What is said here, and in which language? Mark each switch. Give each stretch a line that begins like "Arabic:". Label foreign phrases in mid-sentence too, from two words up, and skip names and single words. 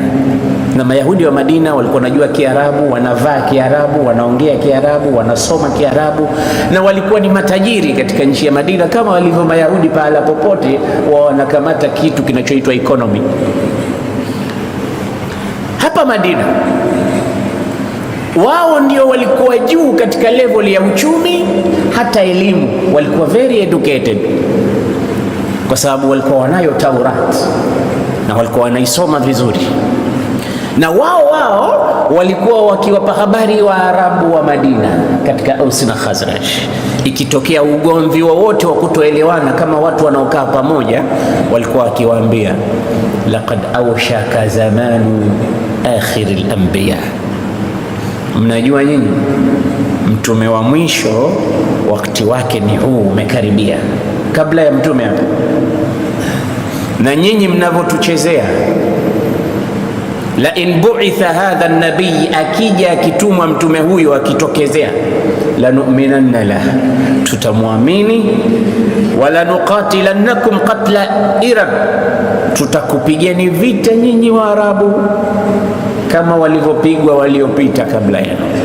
Swahili: Na Mayahudi wa Madina walikuwa wanajua Kiarabu, wanavaa Kiarabu, wanaongea Kiarabu, wanasoma Kiarabu, na walikuwa ni matajiri katika nchi ya Madina, kama walivyo Mayahudi pahala popote wanakamata kitu kinachoitwa economy. Hapa Madina wao ndio walikuwa juu katika level ya uchumi, hata elimu walikuwa
English: very educated.
Swahili: kwa sababu walikuwa wanayo Taurat na walikuwa wanaisoma vizuri, na wao walikuwa wakiwapa habari wa Arabu wa Madina katika Aus na Khazraj. Ikitokea ugomvi wowote wa kutoelewana kama watu wanaokaa pamoja, walikuwa wakiwaambia
Arabic: لقد أوشك زمان آخر الأنبياء,
Swahili: mnajua nyinyi mtume wa mwisho wakati wake ni huu, umekaribia. Kabla ya mtume hapo, na nyinyi mnavyotuchezea,
Arabic: لئن بعث هذا النبي,
Swahili: akija akitumwa mtume huyo akitokezea,
Arabic: لنؤمنن
Swahili: la, tutamwamini,
Arabic: ولنقاتلنكم قتل عراق,
Swahili: tutakupigeni vita nyinyi wa Arabu kama walivyopigwa waliopita kabla yenu,